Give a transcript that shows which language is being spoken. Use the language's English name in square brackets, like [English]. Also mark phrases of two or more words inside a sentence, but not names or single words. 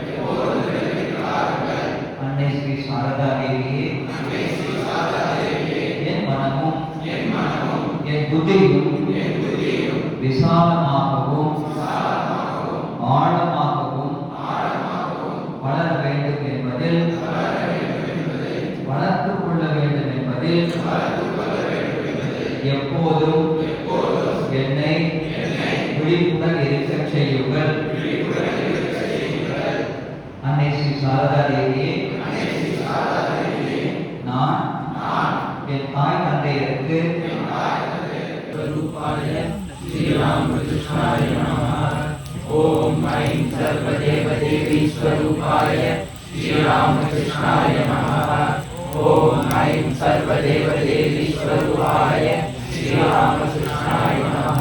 [Tamil] அன்னை ஸ்ரீ சாரதா தேவியே, என் மனமும் என் புத்தியும் விசாலமாகவும் ஆழமாகவும் வளர வேண்டும் என்பதில் வளர்த்துக் கொள்ள வேண்டும் என்பதில் எப்போதும் என்னை விழிப்புடன் இருக்க செய்யுங்கள். அன்னை ஸ்ரீ சாரதா தேவியே, நான் என் தாய் தந்தையருக்கு [Sanskrit] श्रीरामकृष्णाय नमः। ओम ऐं सर्वदेवदेवी स्वरूपाय श्रीरामकृष्णाय नमः। ओम ऐं सर्वदेवदेवी स्वरूपाय श्रीरामकृष्णाय नमः।